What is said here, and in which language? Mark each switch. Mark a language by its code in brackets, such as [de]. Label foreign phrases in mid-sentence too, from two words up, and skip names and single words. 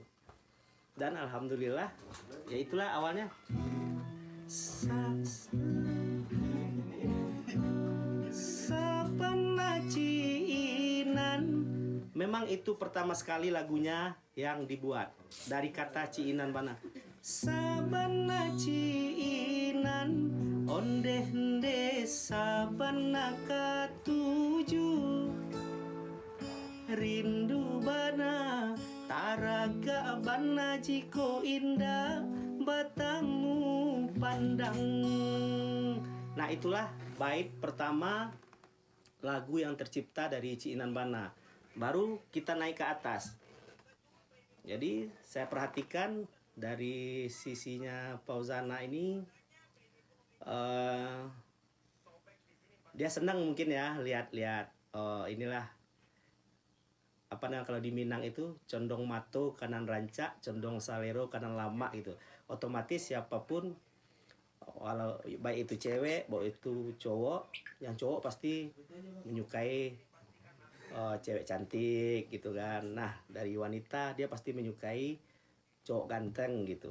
[id] Dan alhamdulillah ya itulah awalnya. Sabana Ciinan, memang itu pertama sekali lagunya yang dibuat dari kata Ciinan Bana. [min] Sabana Ciinan ondeh-ndeh sabana katuju, rindu bana taraga bana jiko indah batangmu pandang. [id] Nah itulah bait pertama lagu yang tercipta dari Ciinan Bana. Baru kita naik ke atas. Jadi saya perhatikan dari sisinya Fauzana ini, dia senang mungkin ya lihat-lihat inilah apa namanya kalau di Minang itu [min] condong mato kanan rancak, condong salero kanan lama [id] gitu. Otomatis siapapun, walau baik itu cewek, baik itu cowok, yang cowok pasti menyukai cewek cantik gitu kan. Nah dari wanita dia pasti menyukai cowok ganteng gitu.